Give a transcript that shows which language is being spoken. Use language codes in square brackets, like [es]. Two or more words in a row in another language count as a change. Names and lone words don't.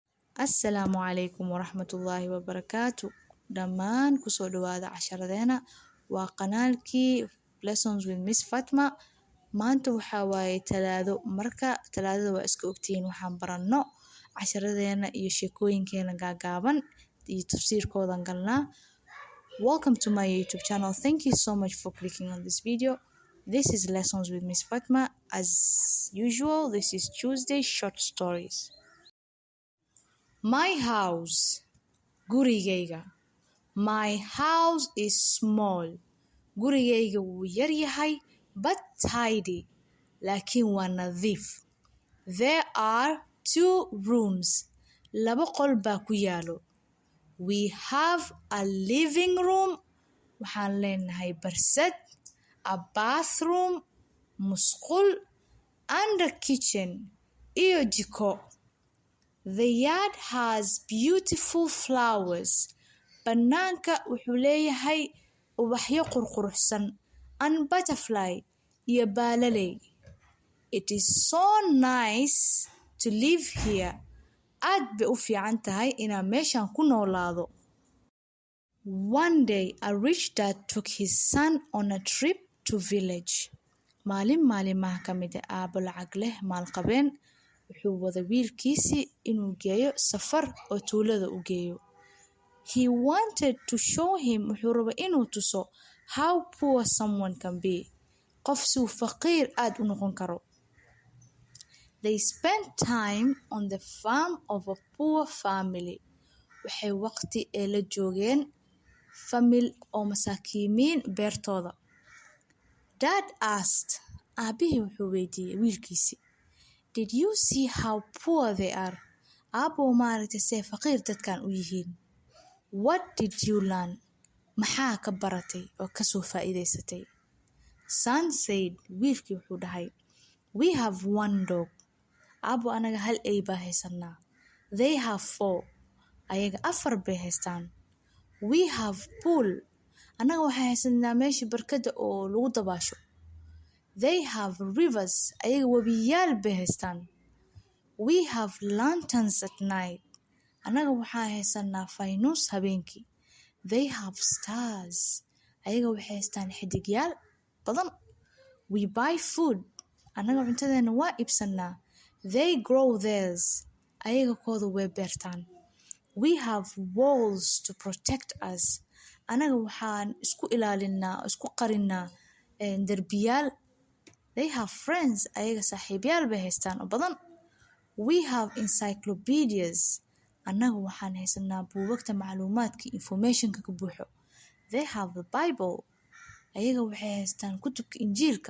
[ar] السلام عليكم ورحمة الله وبركاته. [so] Dhammaan kusoo dhawaada casharadeena. Waa qanaalkii Lessons with Miss Fatma. Maanta waxaa waaye Talaado. Marka Talaadada waa iska ogtihiin waxaan baranno casharadeena iyo sheekooyinkeena gaagaaban iyo tafsiirkoodan galnaa. [en] Welcome to my YouTube channel. Thank you so much for clicking on this video. This is Lessons with Miss Fatma. As usual, this is Tuesday short stories. My house. Gurigayga. My house is small. [so] Gurigayga wuu yar yahay [en] but tidy. [so] Laakiin waa nadiif. [en] There are 2 rooms. [so] Laba qol baa ku yaalo. [en] We have a living room. [so] Waxaan leenahay barsad, [en] a bathroom, musqul, and a kitchen, [so] iyo jiko. [en] The yard has beautiful flowers. [so] Banaanka wuxuu leeyahay ubaxyo qurquruxsan [en] and butterfly [so] iyo baalaley. [en] It is so nice to live here. [so] Aad bay u fiican tahay inaan meeshan ku noolaado. [en] One day, a rich dad took his son on a trip to village. [so] Maalimaha ka mid ah aabbo lacag leh maalqabeen wuxuu wada wiilkiisii inuu geeyo safar oo tuulada u geeyo. [en] He wanted to show him [so] wuxuu raba inuu tuso [en] how poor someone can be. [so] Qof suu faqiir aad u noqon karo. [en] They spent time on the farm of a poor family. [so] Waxay waqti ee la joogeen famil oo masaakiimiin beertooda. [en] Dad asked, [so] aabihii wuxuu weydiiyey wiilkiisii, [en] did you see how poor they are? [so] Aabbo maaragtay see faqiir dadkan u yihiin. [en] What did you learn? [so] Maxaa ka baratay oo ka soo faa'iidaysatay? [en] Son said, [so] wiilkii wuxuu dhahay, [en] we have 1 dog. [so] Aabbo anaga hal ay baa haysanaa. [en] They have 4. [so] Ayaga 4 bay haystaan. [en] We have pool. [so] Anaga waxay haysanaa meesha barkada oo lagu dabaasho. [en] They have rivers. [so] Ayaga wabiyaal bay haystaan. [en] We have lanterns at night. [so] Anaga waxaa haysanaa faynuus habeenkii. [en] They have stars. [so] Ayaga waxay haystaan xidigyaal badan. [en] We buy food. [so] Anaga cuntadeena waa iibsanaa. [en] They grow theirs. [so] Ayaga kooda way beertaan. [en] We have walls to protect us. [so] Anaga waxaan isku ilaalinaa, isku qarinaa derbiyaal. [en] They have friends. [so] Ayaga saaxiibyaal bay haystaan oo badan. [en] We have encyclopedias. [so] Anaga waxaan haysanaa buugagta macluumaadka informationka ka buuxo. [en] They have the Bible. [so] Ayaga waxay haystaan kutubka injiilka.